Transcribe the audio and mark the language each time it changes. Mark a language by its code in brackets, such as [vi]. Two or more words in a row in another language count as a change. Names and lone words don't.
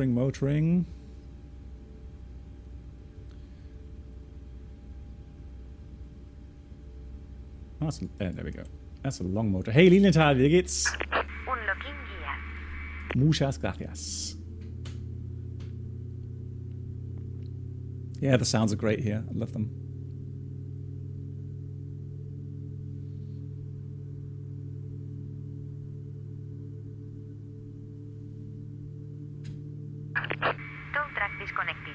[en] Oh, there we go. That's a long motor. [de] Hey, Lilienthal, wie geht's? [en] Unlocking gear. [es] Muchas gracias. [en] Yeah, the sounds are great here. I love them. Tow track disconnected.